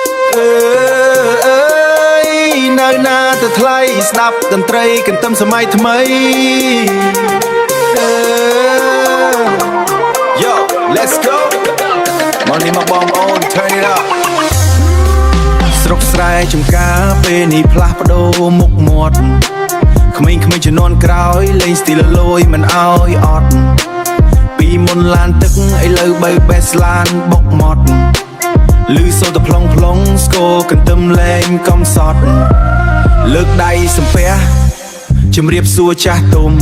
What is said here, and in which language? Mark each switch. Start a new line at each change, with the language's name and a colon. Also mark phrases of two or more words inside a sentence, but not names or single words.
Khmer: នៅណាទៅថ្លៃស្ដាប់តន្ត្រីកន្ទឹមសម័យថ្មី
English: Yo let's go
Khmer: មកនេះមកបងប្អូន
English: turn it up
Khmer: ស្រុកស្រែចំការពេលនេះផ្លាស់ប្ដូរមុខមាត់ក្មេងៗជំនាន់ក្រោយលេងស្ទីលលយមិនអោយអត់ពី មុនឡានទឹកឥឡូវបើបេសឡានបុកម៉ត់លឺសូរតែផ្លុងស្គរកន្ទឹមលេងកំសត់លើកដៃសំពះជំរាបសួរចាស់ទុំ